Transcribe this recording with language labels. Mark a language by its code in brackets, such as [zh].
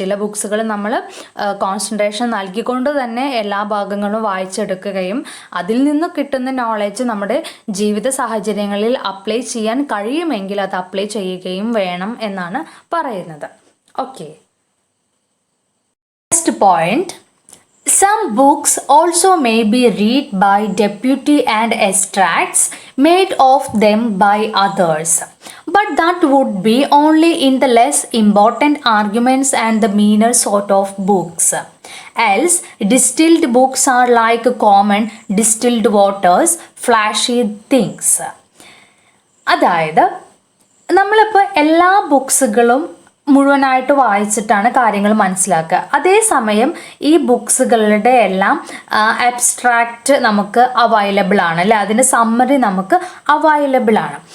[ml] ചില ബുക്സുകൾ നമ്മൾ കോൺസെൻട്രേഷൻ നൽകിക്കൊണ്ട് തന്നെ എല്ലാ ഭാഗങ്ങളും വായിച്ചെടുക്കുകയും അതിൽ നിന്ന് കിട്ടുന്ന നോളജ് നമ്മുടെ ജീവിത സാഹചര്യങ്ങളിൽ അപ്ലൈ ചെയ്യാൻ കഴിയുമെങ്കിൽ അത് അപ്ലൈ ചെയ്യുകയും വേണം എന്നാണ് പറയുന്നത്. Okay, next point. [en] Some books also may be read by deputy and extracts made of them by others, but that would be only in the less important arguments and the meaner sort of books. Else, distilled books are like common distilled waters, flashy things. [ml] അതായത് നമ്മളിപ്പോൾ എല്ലാ ബുക്സുകളും മുഴുവനായിട്ട് വായിച്ചിട്ടാണ് കാര്യങ്ങൾ മനസ്സിലാക്കുക. അതേസമയം ഈ ബുക്സുകളുടെ എല്ലാം abstract നമുക്ക് അവൈലബിൾ ആണ് അല്ലേ, അതിൻ്റെ സമ്മറി നമുക്ക് അവൈലബിൾ ആണ്.